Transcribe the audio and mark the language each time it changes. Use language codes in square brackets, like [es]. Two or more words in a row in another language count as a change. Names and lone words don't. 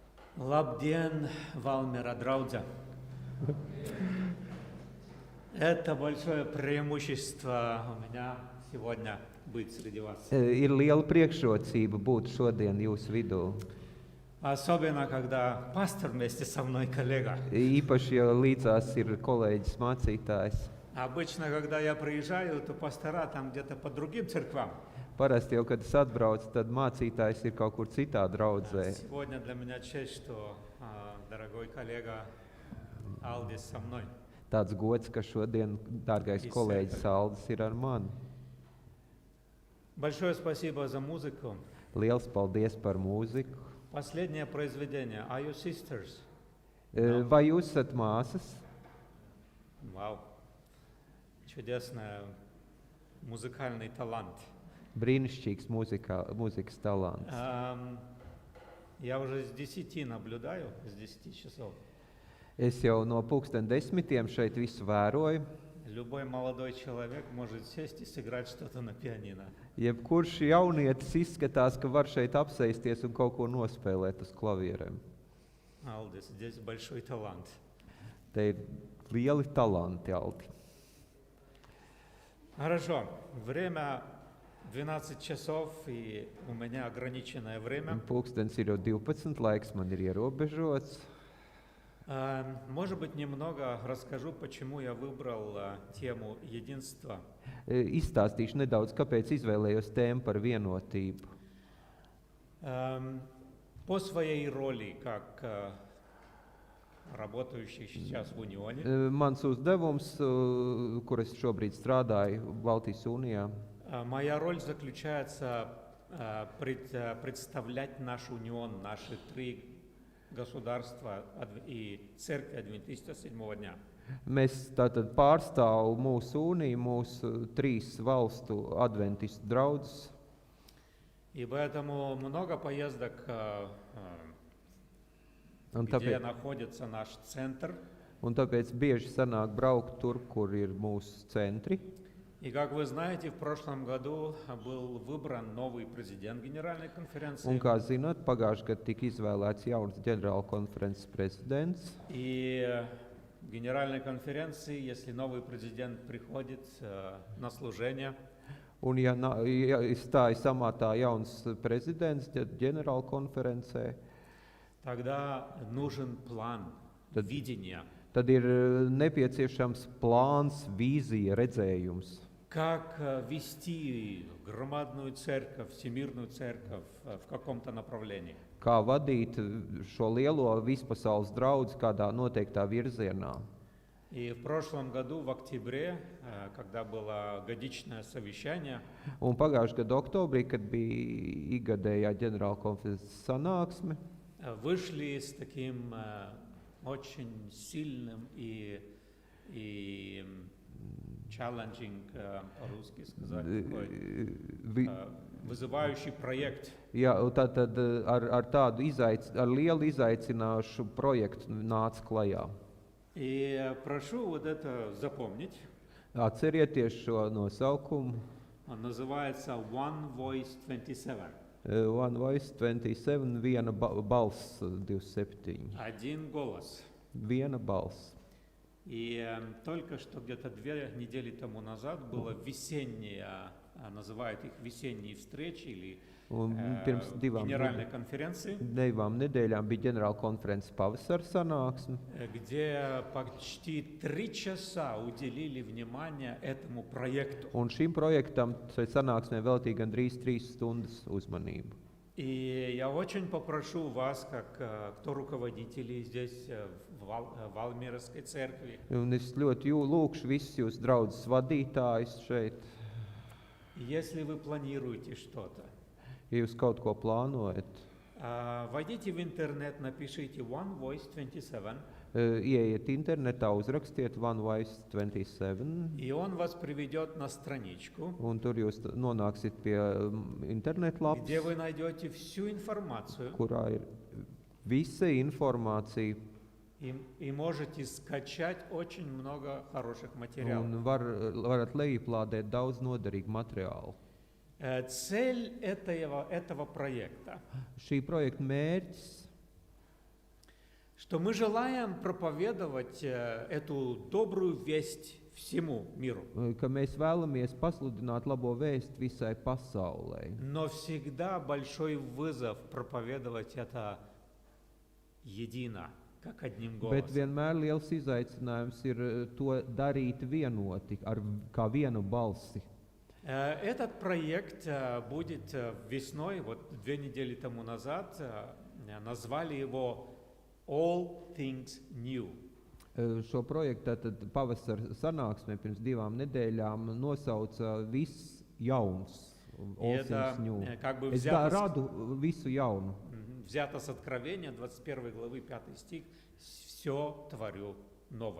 [lv] Labdien, Valmiera draudze! [ru] Это большое преимущество у меня сегодня быть среди вас. [lv] Ir liela priekšrocība būt šodien jūsu vidū. [ru] Особенно, когда пастор вместе со мной коллега. [lv] Īpaši, ja līdzās ir kolēģis mācītājs. [ru] Обычно, когда я приезжаю, то пастора там где-то по другим церквам. [lv] Parasti jau, kad es atbraucu, tad mācītājs ir kaut kur citā draudzē. [ru] Сегодня для меня честь, что дорогой коллега Алдис со мной. [lv] Tāds gods, ka šodien dārgais kolēģis Aldis ir ar mani. [ru] Большое спасибо за музыку. [lv] Liels paldies par mūziku. [ru] Последнее произведение. [en] Are you sisters? [lv] Vai jūs esat māsas? [ru] Вау. Чудесный музыкальный талант. [lv] Brīnišķīgs mūzikas talants. [ru] Я уже с 10 наблюдаю, с 10 часов. [lv] Es jau no 10:00 šeit visu vēroju. [ru] Любой молодой человек может сесть и сыграть что-то на пианино. [lv] Jebkurš jaunietis izskatās, ka var šeit apsēsties un kaut ko nospēlēt uz klavierēm. [ru] Алдис, здесь большой талант. [lv] Te ir lieli talanti, Aldi. [ru] Хорошо. Время 12 часов, и у меня ограниченное время. [lv] Pulkstens ir jau 12, laiks man ir ierobežots. [ru] Может быть, немного расскажу, почему я выбрал тему единства. [lv] Izstāstīšu nedaudz, kāpēc izvēlējos tēmu par vienotību. [ru] По своей роли, как работающий сейчас в Унионе. [lv] Mans uzdevums, kur es šobrīd strādāju Baltijas Unijā. [ru] Моя роль заключается представлять наш унион, наши три государства и церкви Адвентиста седьмого дня. [lv] Mēs tātad pārstāvam mūsu uniju, mūsu trīs valstu adventistu draudzes. [ru] И поэтому много поездок, где находится наш центр. [lv] Un tāpēc bieži sanāk braukt tur, kur ir mūsu centri. [ru] И как вы знаете, в прошлом году был выбран новый президент Генеральной конференции. [lv] Un kā zināt, pagājušajā gadā tika izvēlēts jauns ģenerāla konferences prezidents. [ru] И в Генеральной конференции, если новый президент приходит на служение, [lv] Un ja stājas amatā jauns prezidents ģenerāla konferencē, [ru] тогда нужен план, видение. [lv] Tad ir nepieciešams plāns, vīzija, redzējums. [ru] Как вести громадную церковь, всемирную церковь в каком-то направлении. [lv] Kā vadīt šo lielo vispasaules draudzi kādā noteiktā virzienā. [ru] И в прошлом году, в октябре, когда было годичное совещание, [lv] Un pagājušajā gadā oktobrī, kad bija ikgadējā ģenerāla konferences sanāksme, [ru] вышли с таким очень сильным и challenging, по-русски сказать, такой вызывающий проект. [lv] Jā, tātad ar tādu ar lielu izaicināšu projektu nāca klajā. [ru] И прошу вот это запомнить. [lv] Atcerieties šo nosaukumu. [ru] Он называется One Voice 27. [lv] One Voice 27, viena balss 27. [ru] Один голос. [lv] Viena balss. [ru] И только что где-то 2 недели тому назад было весеннее, называют их весенние встречи или генеральной конференции, [lv] divām nedēļām bija ģenerāla konferences pavasara sanāksme, [ru] где почти 3 часа уделили внимание этому проекту. [lv] Un šim projektam sanāksmē veltīja gandrīz 3 stundas uzmanību. [ru] И я очень попрошу вас, как кто руководители здесь в Валмиерской церкви. [lv] Un es ļoti lūkšu visus jūs draudzes vadītājus šeit. [ru] Если вы планируете что-то, [lv] ja jūs kaut ko plānojat, [ru] войдите в интернет, напишите One Voice 27. [lv] Ieiet internetā, uzrakstiet One Voice 27. [ru] И он вас приведет на страничку, [lv] Un tur jūs nonāksiet pie internetlapas, [ru] где вы найдете всю информацию, [lv] kurā ir visa informācija. [ru] И можете скачать очень много хороших материалов. [lv] Un varat lejuplādēt daudz noderīgu materiālu. [ru] Цель этого проекта [lv] Šī projekta mērķis [ru] что мы желаем проповедовать эту добрую весть всему миру. [lv] Ka mēs vēlamies pasludināt labo vēstu visai pasaulē. [ru] Но всегда большой вызов проповедовать это едино, как одним [lv] Bet [ru] голосом. [lv] vienmēr liels izaicinājums ir to darīt vienoti, kā vienu balsi. [ru] Этот проект будет весной, вот 2 недели тому назад, назвали его All Things New. [lv] Šo projektu tātad pavasara sanāksmē pirms 2 nedēļām nosauca viss jauns. All things new. [ru] Как бы [lv] Es radu visu jaunu. [ru] взято с Откровения, 21 главы, 5 стих, «Все творю новое».